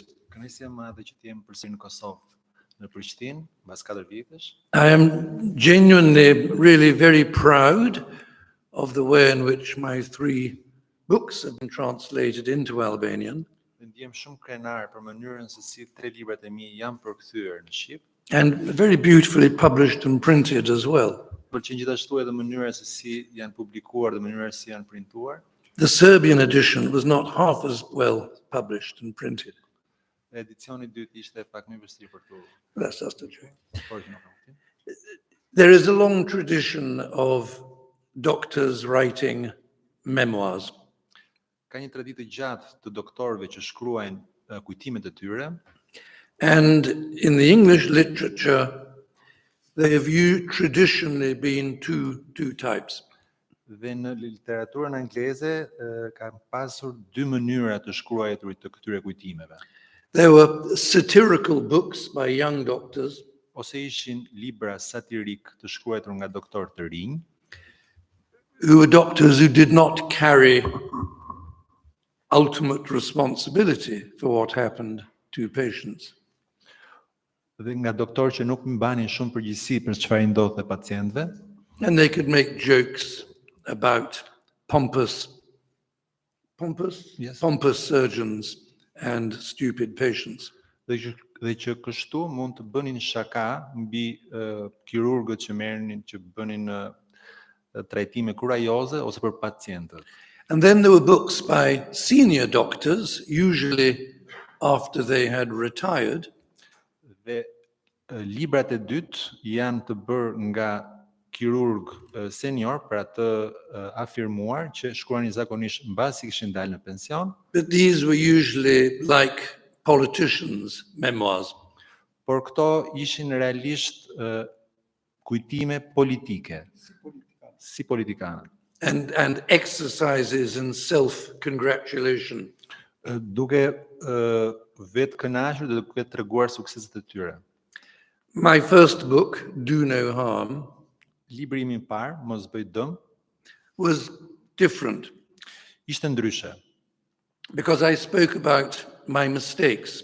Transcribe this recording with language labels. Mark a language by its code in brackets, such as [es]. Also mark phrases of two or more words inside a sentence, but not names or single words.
[sq] Kënaqësi e madhe që të jem përsëri në Kosovë në Prishtinë mbas 4 vitesh. [en] I am genuinely, really very proud of the way in which my 3 books have been translated into Albanian. [sq] Dhe ndihem shumë krenar për mënyrën se si 3 librat e mi janë përkthyer në shqip. [en] And very beautifully published and printed as well. [sq] Pëlqen gjithashtu edhe mënyra se si janë publikuar dhe mënyra se si janë printuar. [en] The Serbian edition was not half as well published and printed. [sq] Edicioni i dytë ishte pak më vështirë për tu. [en] That's just the truth. Original. There is a long tradition of doctors writing memoirs. [sq] Ka një traditë gjatë të doktorëve që shkruajnë kujtimet e tyre. [en] And in the English literature, they have traditionally been two types. [sq] Dhe në literaturën angleze kanë pasur 2 mënyra të shkruajturit të këtyre kujtimeve. [en] There were satirical books by young doctors. [sq] Ose ishin libra satirik të shkruar nga doktorë të rinj, [en] who were doctors who did not carry ultimate responsibility for what happened to patients. [sq] Dhe nga doktorë që nuk mbanin shumë përgjegjësi për çfarë i ndodhte pacientëve. [en] And they could make jokes about pompous surgeons and stupid patients. [sq] Dhe që kështu mund të bënin shaka mbi kirurgët që bënin trajtime kurajoze ose për pacientët. [en] And then there were books by senior doctors, usually after they had retired. [sq] Dhe librat e dytë janë të bërë nga kirurg senior, për atë afirmuar që shkruanin zakonisht mbasi kishin dalë në pension. [en] But these were usually like politicians' memoirs. [sq] Por këto ishin realisht kujtime politike, si politikanët. [en] And exercises in self-congratulation. [sq] Duke vetë kënaqur dhe duke treguar sukseset e tyre. [en] My first book, Do No Harm, [sq] libri im I parë, Mos bëj dëm, [en] was different. [sq] Ishte ndryshe. [en] Because I spoke about my mistakes.